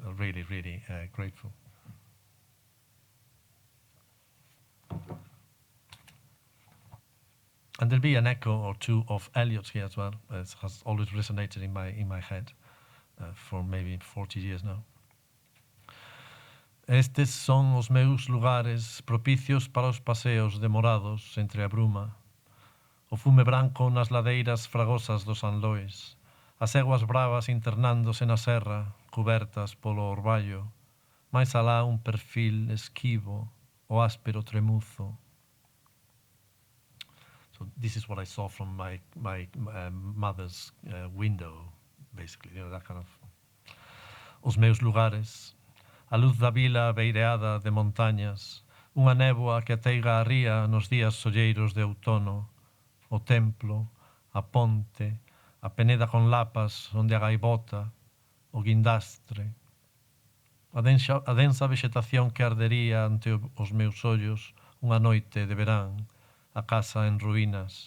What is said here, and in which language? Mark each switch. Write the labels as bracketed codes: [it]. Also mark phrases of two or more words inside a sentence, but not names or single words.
[en] I'm really, really grateful. And there'll be an echo or two of Eliot's here as well. It has always resonated in my head for maybe 40 years now. [gl] Estes son os meus lugares propicios para os paseos demorados entre a bruma, o fume branco nas ladeiras fragosas dos Anlois, as éguas bravas internándose na serra, cobertas polo orballo, máis alá un perfil esquivo, o áspero tremuzo. [en] So this is what I saw from my mother's window, basically, that kind of. [gl] Os meus lugares, a luz da vila beireada de montañas, unha néboa que ateiga a ría nos días solleiros de outono, o templo, a ponte, a peneda con lapas onde a gaivota, o guindastre, a densa vexetación que ardería ante os meus ollos unha noite de verán, a casa en ruínas.